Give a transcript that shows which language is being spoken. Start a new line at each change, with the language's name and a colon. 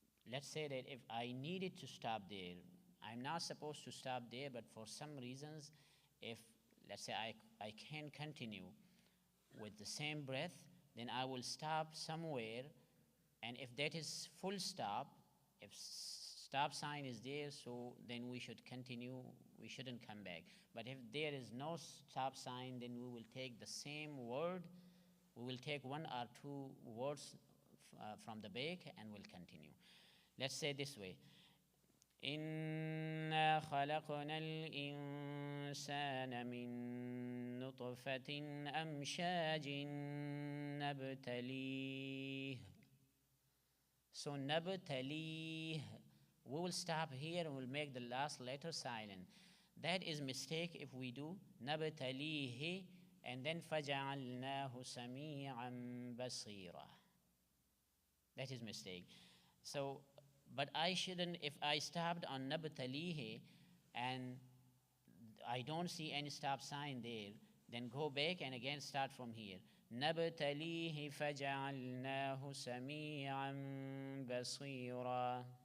English: Let's say that if I needed to stop there, I'm not supposed to stop there, but for some reasons, if let's say I can continue with the same breath, then I will stop somewhere, and if that is full stop, if stop sign is there, so then we should continue, we shouldn't come back. But if there is no stop sign, then we will take the same word, we will take one or two words from the back and we'll continue. Let's say this way.
Arabic: إنا خلقنا الإنسان من نطفة أمشاج نبتليه.
English: So نبتليه, we will stop here and we'll make the last letter silent. That is mistake if we do نبتليه and then
Arabic: فجعلناه سميعا بصيرا.
English: That is mistake. So but I shouldn't, if I stopped on nabtalihi and I don't see any stop sign there, then go back and again start from here.
Arabic: نبتليه فجعلناه سميعا بصيرا.